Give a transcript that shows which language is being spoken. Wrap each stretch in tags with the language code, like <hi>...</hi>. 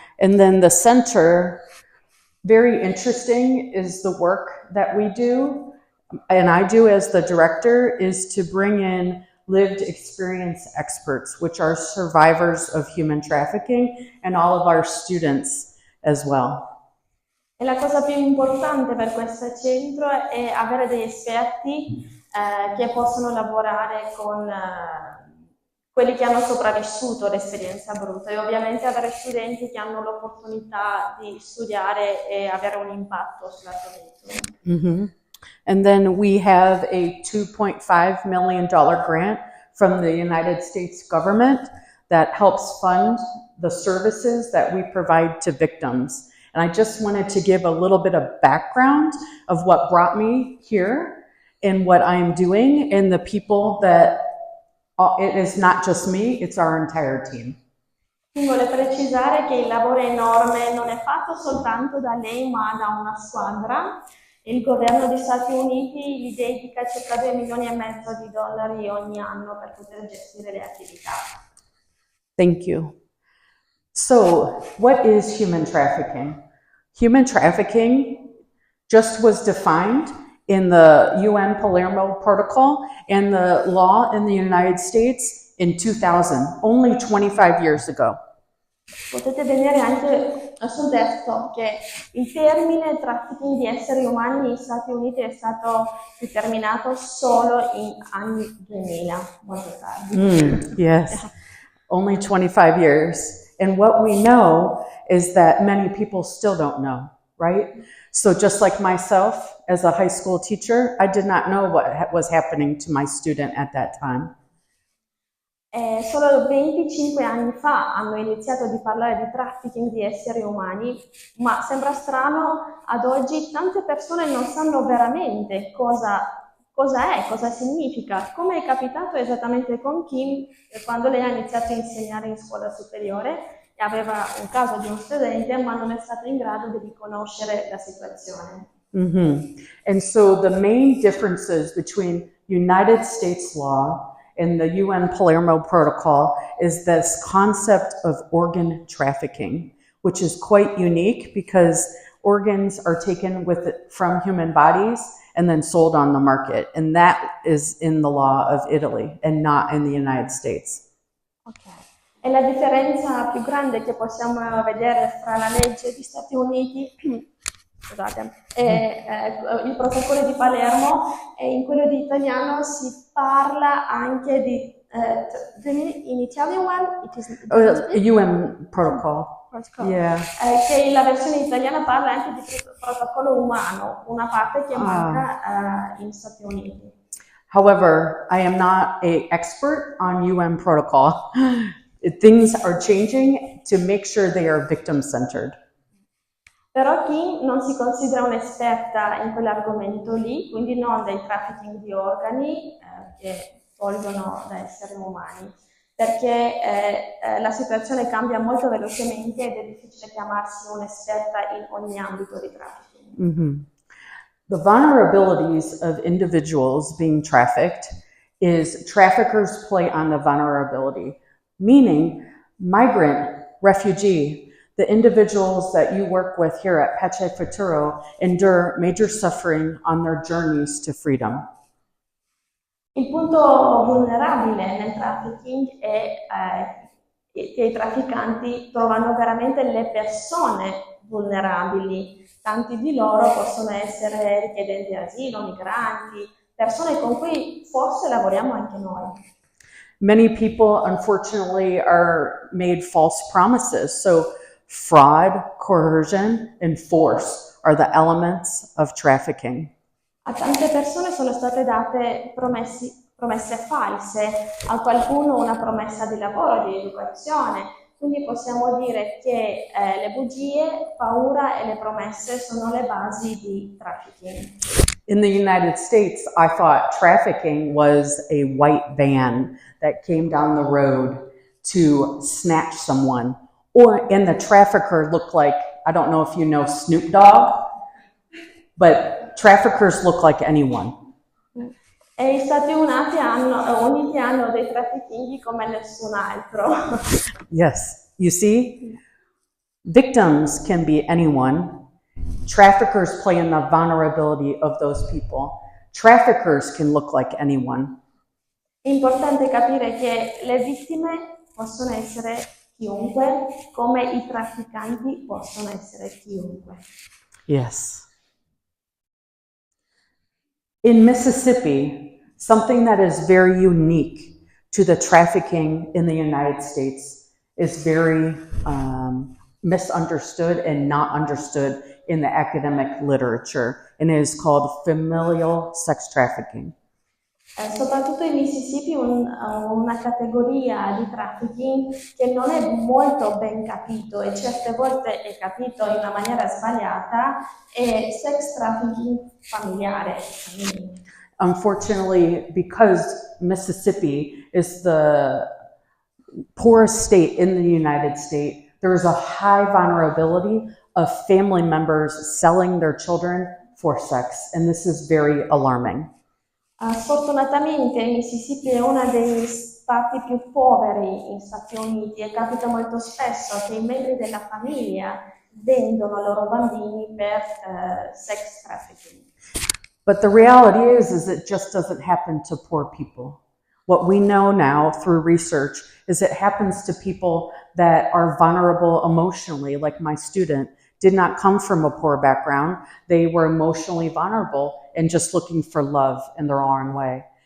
<en>And then the center, very interesting, is the work that we do, and I do as the director, is to bring in lived experience experts, which are survivors of human trafficking, and all of our students as well.</en> <it>E la cosa più importante per questo centro è avere degli esperti che possono lavorare con quelli che hanno sopravvissuto l'esperienza brutta e ovviamente avere studenti che hanno l'opportunità di studiare e avere un impatto sull'argomento. Mm-hmm.</it> <en>And then we have a $2.5 million grant from the United States government that helps fund the services that we provide to victims. And I just wanted to give a little bit of background of what brought me here and what I'm doing and the people that, it is not just me, it's our entire team.</en> <it>Vuole precisare che il lavoro è enorme, non è fatto soltanto da lei ma da una squadra. Il governo degli Stati Uniti gli dedica circa $2,5 milioni ogni anno per poter gestire le attività.</it> <en>Thank you. So, what is human trafficking? Human trafficking just was defined in the UN Palermo Protocol and the law in the United States in 2000, only 25 years ago.</en> <it>Potete vedere anche sul testo che il termine trafficking di esseri umani negli Stati Uniti è stato determinato solo in anni 2000, molto tardi.</it> <en>Yes, only 25 years. And what we know is that many people still don't know, right? So just like myself, as a high school teacher, I did not know what was happening to my student at that time.</en> <it>Solo 25 anni fa hanno iniziato di parlare di trafficking di esseri umani, ma sembra strano, ad oggi tante persone non sanno veramente cosa è, cosa significa, come è capitato esattamente con Kim quando lei ha iniziato a insegnare in scuola superiore e aveva un caso di un studente ma non è stato in grado di riconoscere la situazione. Mm-hmm.</it> <en>And so the main differences between United States law and the UN Palermo Protocol is this concept of organ trafficking, which is quite unique because organs are taken from human bodies and then sold on the market. And that is in the law of Italy and not in the United States. Okay.</en> <it>E la differenza più grande che possiamo vedere fra la legge degli Stati Uniti scusate, il protocollo di Palermo e in quello di italiano si parla anche di</it> <en>in Italian one it is UN protocol. Yeah.</en> <it>Che la versione italiana parla anche di protocollo umano, una parte che manca in Stati Uniti.</it> <en>However, I am not an expert on UN protocol. Things are changing to make sure they are victim-centered.</en> <it>Però Kim non si considera un'esperta in quell'argomento lì, quindi non del trafficking di organi che tolgono da esseri umani, perché la situazione cambia molto velocemente ed è difficile chiamarsi un'esperta in ogni ambito di trafficking. Mm-hmm.</it> <en>The vulnerabilities of individuals being trafficked is traffickers play on the vulnerability, meaning migrant, refugee, the individuals that you work with here at Pace Futuro endure major suffering on their journeys to freedom.</en> <it>Il punto vulnerabile nel trafficking è che i trafficanti trovano veramente le persone vulnerabili. Tanti di loro possono essere richiedenti asilo, migranti, persone con cui forse lavoriamo anche noi.</it> <en>Many people, unfortunately, are made false promises. So fraud, coercion, and force are the elements of trafficking.</en> <it>A tante persone sono state date promesse false, a qualcuno una promessa di lavoro, di educazione. Quindi possiamo dire che le bugie, paura e le promesse sono le basi di trafficking.</it> <en>In the United States, I thought trafficking was a white van that came down the road to snatch someone. And the trafficker looked like, I don't know if you know Snoop Dogg, but traffickers look like anyone.</en> <it>E gli Stati Uniti hanno dei traffichinghi come nessun altro.</it> <en>Yes, you see, victims can be anyone. Traffickers play in the vulnerability of those people. Traffickers can look like anyone.</en> <it>È importante capire che le vittime possono essere chiunque, come i trafficanti possono essere chiunque.</it> <en>Yes. In Mississippi, something that is very unique to the trafficking in the United States is very misunderstood and not understood in the academic literature, and it is called familial sex trafficking.</en> <it>Soprattutto in Mississippi una categoria di trafficking che non è molto ben capito e certe volte è capito in una maniera sbagliata è sex trafficking familiare.</it> <en>Unfortunately, because Mississippi is the poorest state in the United States, there is a high vulnerability of family members selling their children for sex, and this is very alarming.</en> <it>Sfortunatamente il Mississippi è uno degli stati più poveri in Stati Uniti e capita molto spesso che i membri della famiglia vendono i loro bambini per sex trafficking.</it> <en>But the reality is it just doesn't happen to poor people. What we know now through research is it happens to people that are vulnerable emotionally, like my student did not come from a poor background. They were emotionally vulnerable and just looking for love in their own way.</en>